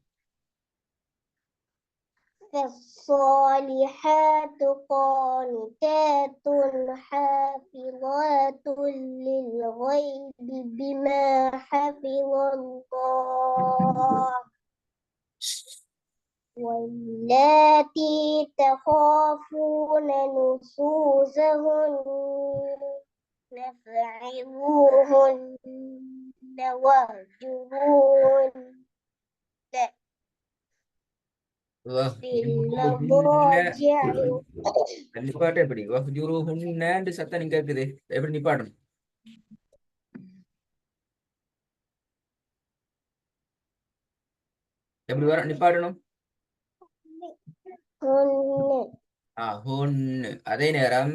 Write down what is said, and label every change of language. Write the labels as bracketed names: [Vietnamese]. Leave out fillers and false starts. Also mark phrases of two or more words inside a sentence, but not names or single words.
[Arabic] فالصالحات قانتات حافظات للغيب بما حفظ الله واللاتي تخافون نشوزهن فعظوهن واهجروهن في المضاجع [Tamil] நிப்பாட்டு எப்படி வஹ்ஜுருஹுன்னு சத்தம் நீங்க கேக்குது எப்படி நிப்பாட்டணும் எப்படி வர நிப்பாட்டணும் ஹுன்னு அதே நேரம்